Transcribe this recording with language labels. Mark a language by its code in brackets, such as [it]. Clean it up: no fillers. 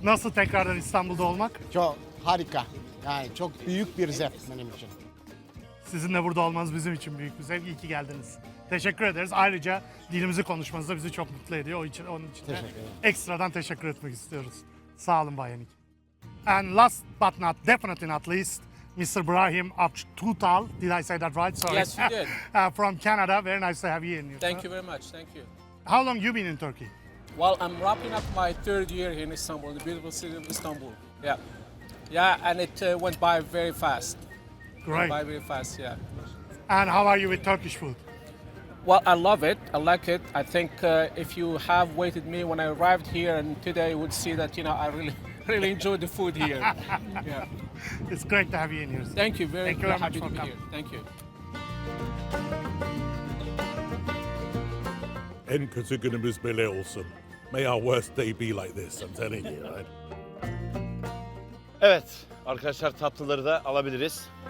[tr] Nasıl tekrardan İstanbul'da olmak? Çok harika. Yani çok büyük bir zevk benim için. Sizin de burada olmanız bizim için büyük bir zevk. İyi ki geldiniz. Teşekkür ederiz. Ayrıca dilimizi konuşmanız da bizi çok mutlu ediyor. Onun için de ekstradan teşekkür etmek istiyoruz. Sağ olun Bay Hennig. [en] And last but definitely not least, Mr. Brahim Aktutal. Did I say that right? Sorry. Yes, you did. From Canada. Very nice to have you in here. Thank you very much. Thank you. How long you been in Turkey? Well, I'm wrapping up my third year here in Istanbul, the beautiful city of Istanbul. Yeah. Yeah, and it went by very fast. Great. Went by very fast, yeah. And how are you with Turkish food? Well, I love it. I like it. I think if you have waited me when I arrived here and today, you would see that, I really enjoyed the food here. Yeah. It's great to have you in here. Thank you very, Thank you very happy much to for be here. coming. Thank you. [tr] En kötü günümüz böyle olsun. [en] May our worst day be like this, I'm telling you, right? [tr] Evet arkadaşlar, tatlıları da alabiliriz.